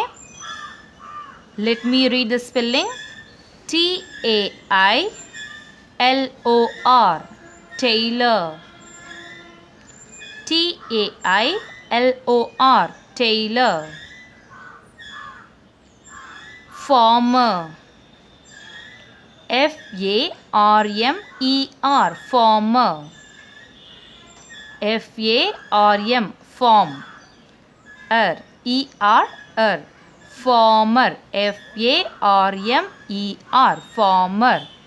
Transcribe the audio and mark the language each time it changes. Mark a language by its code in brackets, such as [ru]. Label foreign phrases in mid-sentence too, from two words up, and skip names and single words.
[en] Let me read the spelling. T-A-I-L-O-R. Tailor. T-A-I-L-O-R. Tailor. Farmer. F-A-R-M-E-R. Farmer. F-A-R-M. Farm. E-R-R. Farmer. F-A-R-M-E-R. Farmer.